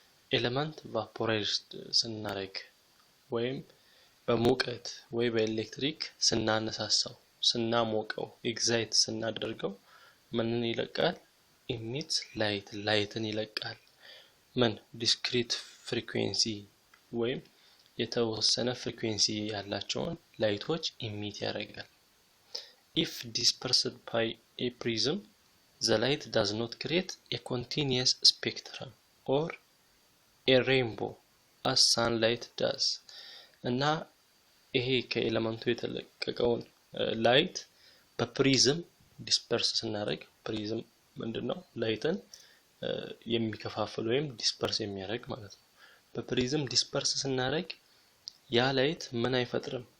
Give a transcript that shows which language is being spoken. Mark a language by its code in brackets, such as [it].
[am] Element vaporized ስናደርግ ወይም በሙቀት ወይ በኤሌክትሪክ ስናሞቀው ኤግዛይት ስናደርገው ምንን ይለቃል? ኢሚት ላይትን ይለቃል። ምን ዲስክሪት ፍሪኩዌንሲ ወይም የተወሰነ ፍሪኩዌንሲ ያላቸውን ላይቶች ኢሚት ያደርጋል። [en] If dispersed by a prism, the light does not create a continuous spectrum or a rainbow as sunlight does. [am] እና ይሄ ከኤሌመንቱ የተለቀቀውን ላይት በፕሪዝም ዲስፐርስ ስናደርግ ፕሪዝም ምንድነው? ላይትን የሚከፋፍል ወይም ዲስፐርስ የሚያደርግ ማለት ነው። በፕሪዝም ዲስፐርስ ስናደርግ ያ ላይት ምን አይፈጥርም?